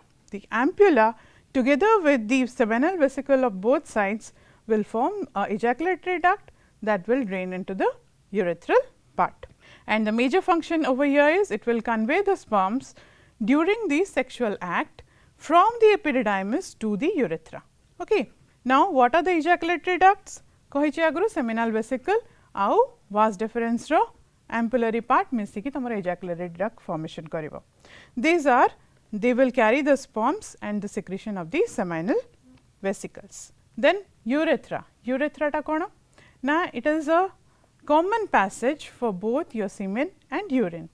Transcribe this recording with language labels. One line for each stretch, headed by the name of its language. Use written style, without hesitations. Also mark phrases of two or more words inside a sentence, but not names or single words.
English: The ampulla together with the seminal vesicle of both sides will form a ejaculatory duct that will drain into the urethral part. And the major function over here is it will convey the sperms during the sexual act from the epididymis to the urethra. Okay. Now, what are the ejaculatory ducts?
Odia: କହିଛେ ଆଗରୁ
English: seminal vesicle
Odia: ଆଉ
English: vas deferens
Odia: ର
English: ampullary part
Odia: ମିଶିକି ତୁମର
English: ejaculatory duct formation
Odia: କରିବ.
English: These are, they will carry the sperms and the secretion of the seminal vesicles. Then urethra. Urethra
Odia: ଟା କଣ?
English: Now, it is a common passage for both your semen and urine.